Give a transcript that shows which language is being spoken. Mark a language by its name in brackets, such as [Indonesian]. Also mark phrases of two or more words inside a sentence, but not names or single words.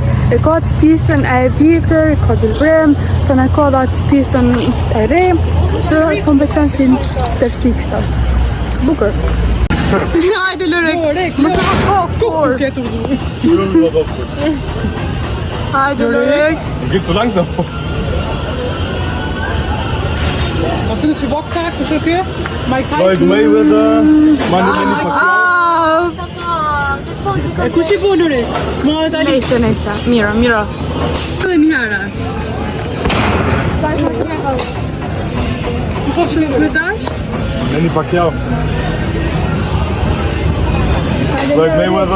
[Albanian] E ka atë pjesën e vjetër, ka Gjelbrim, të në ka dhe atë pjesën e re, që po më pëlqen si tërsi kështu. Bukur. Hajde Lorek, më sa kur. Hajde Lorek. [German] Geht so langsam. Was sind das für Boxer? Kuschel hier? Mike Floyd Tyson? Mayweather, Manny Pacquiao. [Albanian] Kush I foluri? Muhammed Ali. Nejse, mira. Dhe një herë. Ku fosh me dash? Manny Pacquiao. Floyd Mayweather,